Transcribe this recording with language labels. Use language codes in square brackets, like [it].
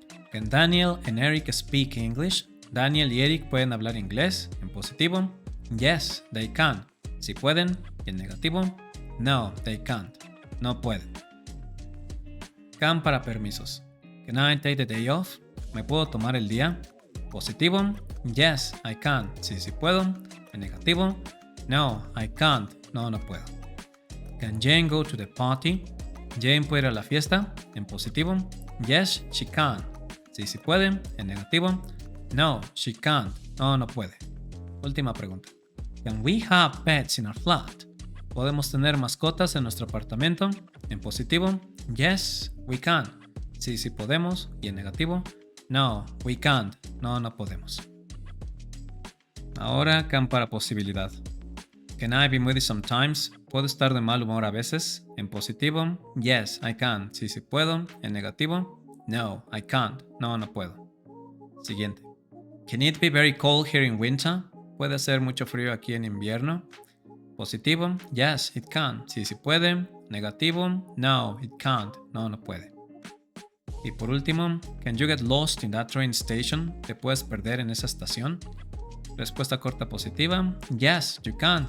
[en] Can Daniel and Eric speak English? [es] Daniel y Eric pueden hablar inglés. En positivo. [en] Yes, they can. [es] Sí pueden. Y en negativo. [en] No, they can't. [es] No pueden. Can para permisos. [en] Can I take the day off? [es] ¿Me puedo tomar el día? Positivo. [en] Yes, I can. [es] Sí, sí puedo. En negativo. [en] No, I can't. [es] No, no puedo. [en] Can Jane go to the party? [es] Jane puede ir a la fiesta. En positivo. [en] Yes, she can. [es] Sí, sí puede. En negativo. [en] No, she can't. [es] No, no puede. Última pregunta. [en] Can we have pets in our flat? [es] ¿Podemos tener mascotas en nuestro apartamento? En positivo. [en] Yes, we can. [es] Sí, sí podemos. Y en negativo. [en] No, we can't. [es] No, no podemos. Ahora can para posibilidad. [en] Can I be moody sometimes? [es] ¿Puedo estar de mal humor a veces? En positivo. [en] Yes, I can. [es] Sí, sí puedo. En negativo. [en] No, I can't. [es] No, no puedo. Siguiente. [en] Can it be very cold here in winter? [es] ¿Puede hacer mucho frío aquí en invierno? Positivo. [en] Yes, it can. [es] Sí, sí puede. Negativo. [en] No, it can't. [es] No, no puede. Y por último, [en] can you get lost in that train station? [es] ¿Te puedes perder en esa estación? Respuesta corta positiva. [en] Yes, you can.